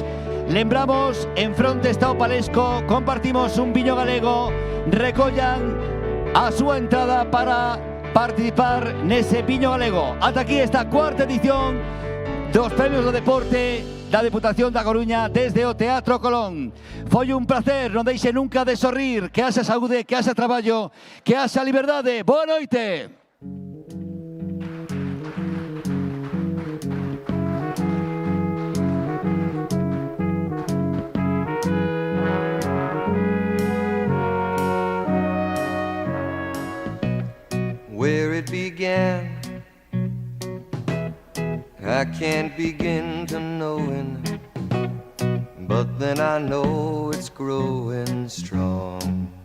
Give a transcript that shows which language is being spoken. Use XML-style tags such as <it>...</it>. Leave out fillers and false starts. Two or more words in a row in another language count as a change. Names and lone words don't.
<gl>Lembramos, en fronte está o Palesco, compartimos un viño galego, recollan a súa entrada para participar nese viño galego. Ata aquí esta cuarta edición dos premios do deporte da Deputación da Coruña desde o Teatro Colón. Foi un placer, non deixe nunca de sorrir, que haxa saúde, que haxa traballo, que haxa liberdade. Boa noite.</gl> <en>Where it began, I can't begin to knowing, but then I know it's growing strong.</en>